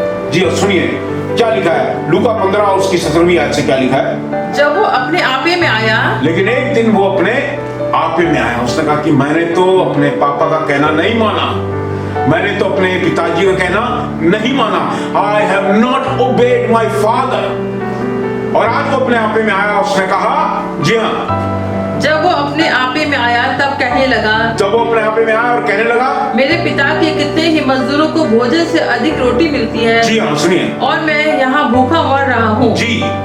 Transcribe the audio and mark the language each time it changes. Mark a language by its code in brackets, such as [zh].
[hi] जी और सुनिए क्या लिखा है लूका 15 और उसकी 17वीं आयत से क्या लिखा है। जब वो अपने आपे में आया, लेकिन एक दिन वो अपने आपे में आया, उसने कहा कि मैंने तो अपने पापा का कहना नहीं माना, मैंने तो अपने पिताजी का कहना नहीं माना। [en] I have not obeyed my father। [hi] और आज वो अपने आपे में आया, उसने कहा जी हाँ, जब वो अपने आपे में आया तब कहने लगा, जब वो अपने आपे में आया और कहने लगा मेरे पिता के कितने ही मजदूरों को भोजन से अधिक रोटी मिलती है। जी हाँ सुनिए, और मैं यहाँ भूखा मर रहा हूँ। जी